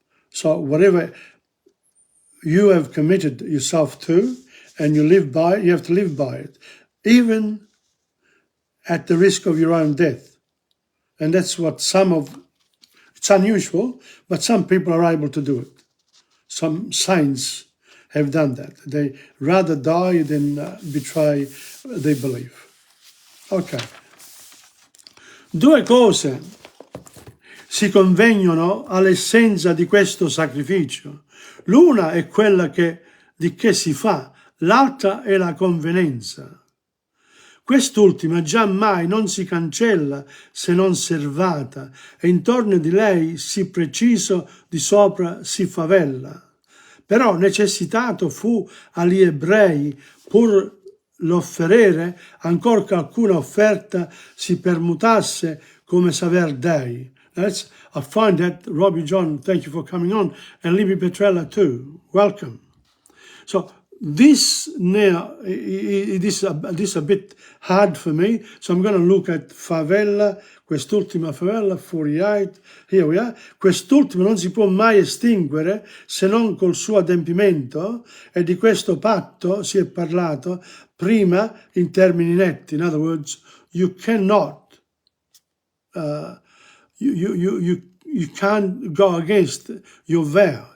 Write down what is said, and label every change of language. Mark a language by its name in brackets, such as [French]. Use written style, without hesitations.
[English] So whatever you have committed yourself to and you live by it, you have to live by it, even at the risk of your own death. And that's what it's unusual, but some people are able to do it. Some saints have done that. They rather die than betray their belief. Ok. [Italian] Due cose si convengono all'essenza di questo sacrificio. L'una è quella di che si fa, l'altra è la convenienza. Quest'ultima giammai non si cancella se non servata, e intorno di lei sì preciso di sopra si favella. Però necessitato fu agli ebrei, pur l'offerere, ancor che alcuna offerta si permutasse come saver dei. [English] I find that, Robbie John, thank you for coming on, and Libby Petrella too. Welcome. So, this now, this is a bit hard for me, so I'm going to look at favella, [Italian] quest'ultima favella, [English] 48, here we are. [Italian] Quest'ultima non si può mai estinguere se non col suo adempimento, e di questo patto si è parlato prima in termini netti. [English] In other words, you cannot, you can't go against your vow.